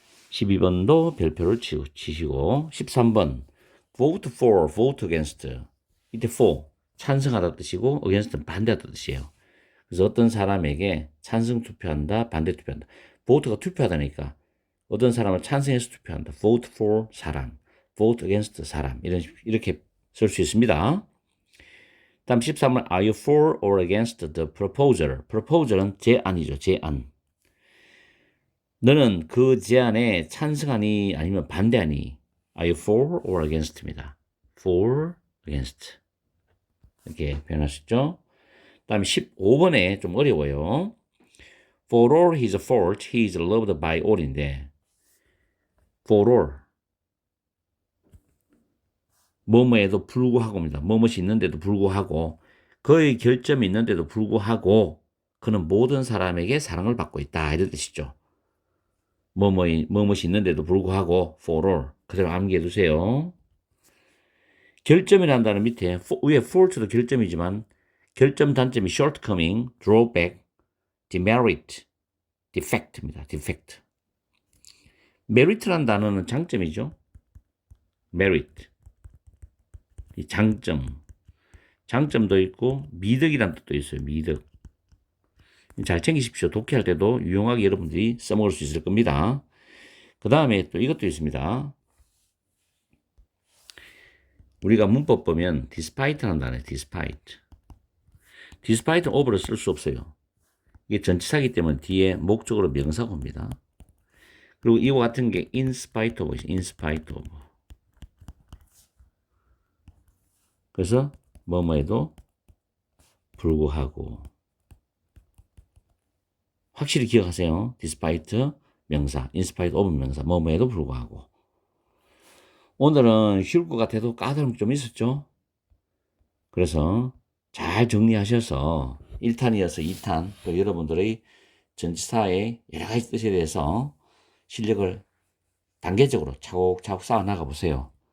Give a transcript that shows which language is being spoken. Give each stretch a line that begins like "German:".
Korean: 12번도 별표를 치시고 13번
English: vote for, vote against
Korean: 이때 for 찬성하다 뜻이고 against는 반대하다 뜻이에요. 그래서 어떤 사람에게 찬성 투표한다, 반대 투표한다. vote가 투표하다니까 어떤 사람을 찬성해서 투표한다. vote for 사람, vote against 사람 이렇게 쓸 수 있습니다. 다음 13번
English: Are you for or against the proposal?
Korean: proposal은 제안이죠. 제안. 너는 그 제안에 찬성하니 아니면 반대하니?
English: Are you for or against입니다. for, against.
Korean: 이렇게 표현할 수 있죠. 다음에 15번에 좀 어려워요.
English: For all his fault, he is loved by all인데 for all
Korean: 뭐뭐에도 불구하고입니다. 뭐뭇이 있는데도 불구하고 그의 결점이 있는데도 불구하고 그는 모든 사람에게 사랑을 받고 있다 이런 뜻이죠. 뭐뭇이 있는데도 불구하고 for all 그대로 암기해 두세요. 결점이라는 단어 밑에 위에 fault도 결점이지만 결점 단점이
English: shortcoming, drawback, demerit, defect
Korean: 입니다.
English: defect.
Korean: merit라는 단어는 장점이죠.
English: merit.
Korean: 이 장점도 있고 미덕이라는 뜻도 있어요. 미덕. 잘 챙기십시오. 독해할 때도 유용하게 여러분들이 써먹을 수 있을 겁니다. 그 다음에 또 이것도 있습니다. 우리가 문법 보면 despite라는 단어예요. despite. despite는 over를 쓸 수 없어요. 이게 전치사기 때문에 뒤에 목적으로 명사가 옵니다. 그리고 이와 같은 게
English: in spite of, in spite of.
Korean: 그래서 뭐뭐에도 불구하고 확실히 기억하세요. despite 명사,
English: in spite of
Korean: 명사, 뭐뭐에도 불구하고. 오늘은 쉬울 것 같아도 까다로움이 좀 있었죠. 그래서 잘 정리하셔서 1탄 이어서 2탄 또 여러분들의 전치사의 여러 가지 뜻에 대해서 실력을 단계적으로 차곡차곡 쌓아 나가 보세요.